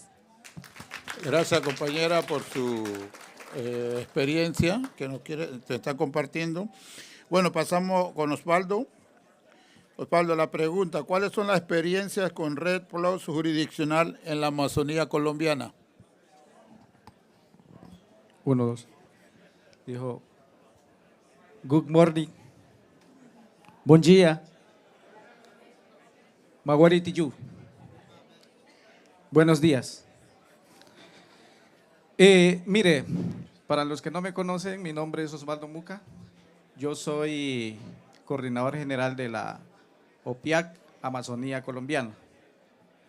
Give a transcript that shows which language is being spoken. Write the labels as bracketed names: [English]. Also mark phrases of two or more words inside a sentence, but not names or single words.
[Spanish] Gracias, compañera, por su experiencia que te está compartiendo. Bueno, pasamos con Osvaldo. Osvaldo, la pregunta: ¿cuáles son las experiencias con Red Plus jurisdiccional en la Amazonía colombiana? 1, 2. Dijo, [English] good morning. [Portuguese] Bom dia. Magwari Tiyu. [Spanish] Buenos días. Mire, para los que no me conocen, mi nombre es Osvaldo Muca. Yo soy coordinador general de la OPIAC Amazonía colombiana.